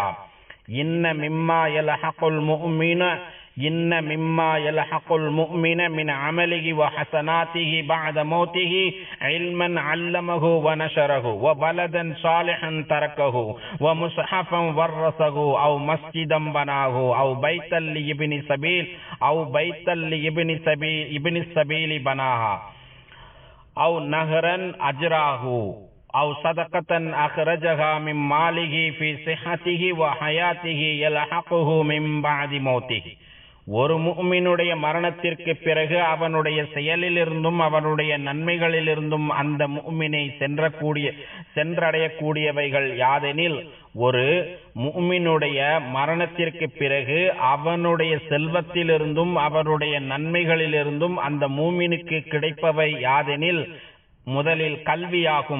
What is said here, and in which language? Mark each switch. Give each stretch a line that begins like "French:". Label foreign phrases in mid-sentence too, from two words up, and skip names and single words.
Arabic: إن مما يلحق المؤمن من عمله وحسناته بعد موته علما علمه ونشره وولدا صالحا تركه ومصحفا ورثه أو مسجدا بناه أو بيتا لابن سبيل بناه أو نهرا أجراه أو صدقة أخرجها من ماله في صحته وحياته يلحقه من بعد موته.
Tamil: ஒரு முஃமினுடைய மரணத்திற்கு பிறகு அவனுடைய செயலிலிருந்தும் அவனுடைய நன்மைகளிலிருந்தும் அந்த முஃமினை சென்றடையக்கூடியவைகள் யாதெனில், ஒரு முஃமினுடைய மரணத்திற்கு பிறகு அவனுடைய செல்வத்திலிருந்தும் அவனுடைய நன்மைகளிலிருந்தும் அந்த முஃமினுக்கு கிடைப்பவை யாதெனில், முதலில் கல்வியாகும்.